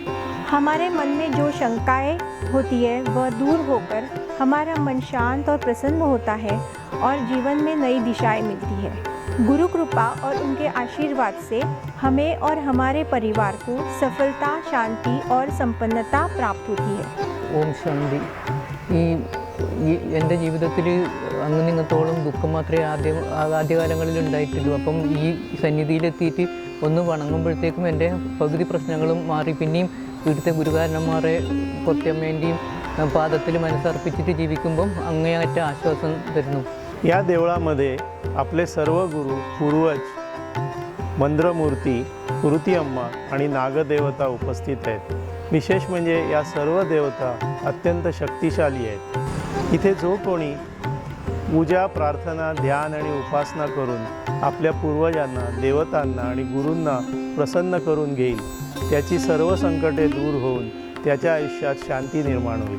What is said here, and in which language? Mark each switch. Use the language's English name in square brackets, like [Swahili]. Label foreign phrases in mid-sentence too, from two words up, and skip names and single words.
[Hindi] हमारे मन में जो शंकाएं होती है वह दूर होकर हमारा मन शांत और प्रसन्न होता है और जीवन में नई दिशाएं मिलती है. गुरु कृपा और उनके आशीर्वाद से हमें और हमारे परिवार को सफलता, शांति और संपन्नता प्राप्त होती है. [Malayalam] ഓം ശാന്തി. എൻ്റെ ജീവിതത്തിൽ അങ്ങ് ഇങ്ങത്തോളം ദുഃഖം മാത്രമേ ആദ്യകാലങ്ങളിൽ ഉണ്ടായിട്ടുള്ളൂ. അപ്പം ഈ സന്നിധിയിലെത്തിയിട്ട് ഒന്ന് വണങ്ങുമ്പോഴത്തേക്കും എൻ്റെ പകുതി പ്രശ്നങ്ങളും മാറി. പിന്നെയും ഇവിടുത്തെ ഗുരുകാരന്മാരെ കുരത്തിയമ്മേൻ്റെയും पादത്തിൽ മനസ്സർപ്പിച്ചിട്ട് ജീവിക്കുമ്പം അങ്ങേയറ്റ ആശ്വാസം തരുന്നു. [Marathi] या देवळामध्ये आपले सर्व गुरु, पूर्वज, मंत्रमूर्ती, कुरतियम्मा आणि नागदेवता उपस्थित आहेत. विशेष म्हणजे या सर्व देवता अत्यंत शक्तिशाली आहेत. इथे जो कोणी पूजा, प्रार्थना, ध्यान आणि उपासना करून आपल्या पूर्वजांना, देवतांना आणि गुरूंना प्रसन्न करून घेईल त्याची सर्व संकटे दूर होऊन त्याच्या आयुष्यात शांती निर्माण होईल.